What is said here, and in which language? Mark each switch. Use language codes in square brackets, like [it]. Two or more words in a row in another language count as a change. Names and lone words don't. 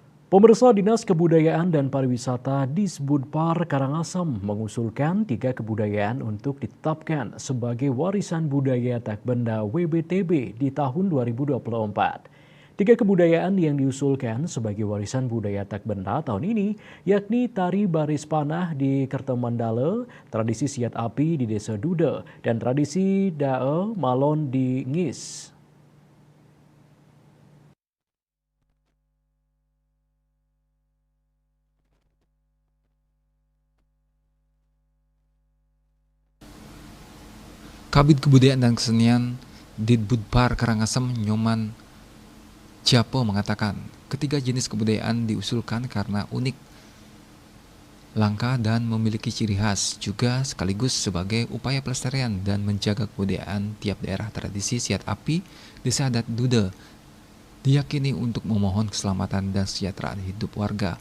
[id] Pemirsa Dinas Kebudayaan dan Pariwisata Disbudpar Karangasem mengusulkan 3 kebudayaan untuk ditetapkan sebagai warisan budaya tak benda WBTB di tahun 2024. 3 kebudayaan yang diusulkan sebagai warisan budaya tak benda tahun ini yakni tari baris panah di Kertemandale, tradisi siat api di Desa Dude, dan tradisi dae malon di Ngis. Kabid Kebudayaan dan Kesenian Ditbudpar Karangasem Nyoman Ciapo mengatakan, ketiga jenis kebudayaan diusulkan karena unik, langka, dan memiliki ciri khas, juga sekaligus sebagai upaya pelestarian dan menjaga kebudayaan tiap daerah. Tradisi siat api Desa Adat Dude diyakini untuk memohon keselamatan dan kesejahteraan hidup warga.